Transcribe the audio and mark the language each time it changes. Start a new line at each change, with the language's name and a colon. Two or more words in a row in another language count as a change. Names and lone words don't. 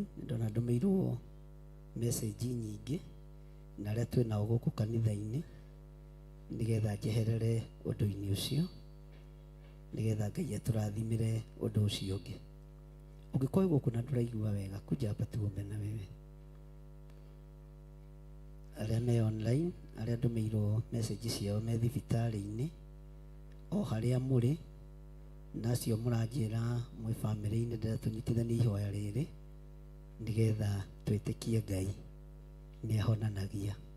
Kikuyu: Ndona ndũmĩirwo message nyingĩ na arĩa twĩ nao gũkũ kanitha-inĩ, nĩgetha njeherere ũndũ-inĩ ũcio, nĩgetha Ngai atũrathimĩre ũndũ ũcio ũngĩ. Ũngĩkorwo gũkũ na ndũraigua wega,
Swahili: kuja hapa tuombe na wewe.
Kikuyu: arĩa me online, arĩa ndũmĩirwo message ciao me thibitarĩ-inĩ o harĩa mũrĩ, nacio mũranjĩra mwĩ bamĩrĩ-inĩ ndĩratũnyitithania ihoya rĩrĩ nĩgetha twĩtĩkie Ngai nĩ ahonanagia.